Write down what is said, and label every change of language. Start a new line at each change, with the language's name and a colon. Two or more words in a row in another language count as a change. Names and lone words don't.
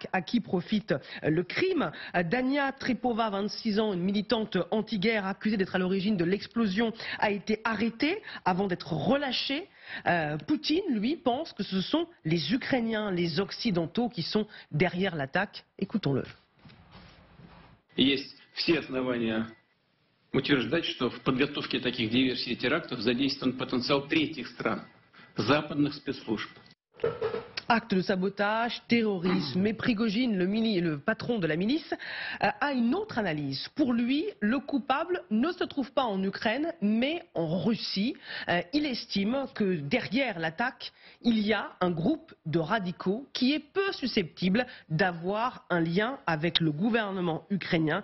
French: À qui profite le crime? Dania Trepova, 26 ans, une militante anti-guerre accusée d'être à l'origine de l'explosion, a été arrêtée avant d'être relâchée. Poutine, lui, pense que ce sont les Ukrainiens, les Occidentaux qui sont derrière l'attaque. Écoutons-le.
Russian: Есть все основания утверждать, что в подготовке таких диверсий и терактов задействован потенциал третьих стран, западных спецслужб.
French: Acte de sabotage, terrorisme, mais Prigojine, le patron de la milice, a une autre analyse. Pour lui, le coupable ne se trouve pas en Ukraine, mais en Russie. Il estime que derrière l'attaque, il y a un groupe de radicaux qui est peu susceptible d'avoir un lien avec le gouvernement ukrainien.